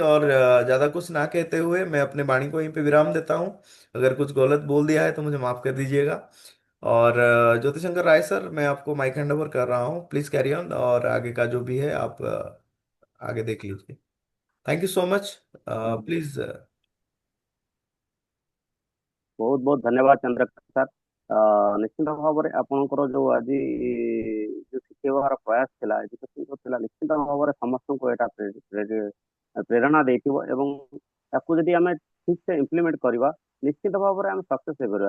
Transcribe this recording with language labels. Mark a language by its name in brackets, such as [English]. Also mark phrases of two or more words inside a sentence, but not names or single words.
[Hindi] और ज्यादा कुछ ना कहते हुए मैं अपने वाणी को यहीं पे विराम देता हूँ। अगर कुछ गलत बोल दिया है तो मुझे माफ कर दीजिएगा। और ज्योति शंकर राय सर, मैं आपको [English] mic hand over [Hindi] कर रहा हूँ। [English] please carry on, [Hindi] और आगे का जो भी है आप आगे देख लीजिए। [English] Thank you so much. Please. [Odia] ବହୁତ ବହୁତ ଧନ୍ୟବାଦ ଚନ୍ଦ୍ରକାନ୍ତ ସାର୍। ନିଶ୍ଚିନ୍ତ ଭାବରେ ଆପଣଙ୍କର ଯୋଉ ଆଜି ଯୋଉ ଶିଖେଇବାର ପ୍ରୟାସ ଥିଲା, ଏଜୁକେସନ ଥିଲା, ନିଶ୍ଚିନ୍ତ ଭାବରେ ସମସ୍ତଙ୍କୁ ଏଇଟା ପ୍ରେରଣା ଦେଇଥିବ ଏବଂ ତାକୁ ଯଦି ଆମେ ଠିକ ସେ ଇମ୍ପ୍ଲିମେଣ୍ଟ କରିବା, ନିଶ୍ଚିତ ଭାବରେ ଆମେ ସକ୍ସେସ୍ ହେଇପାରିବା।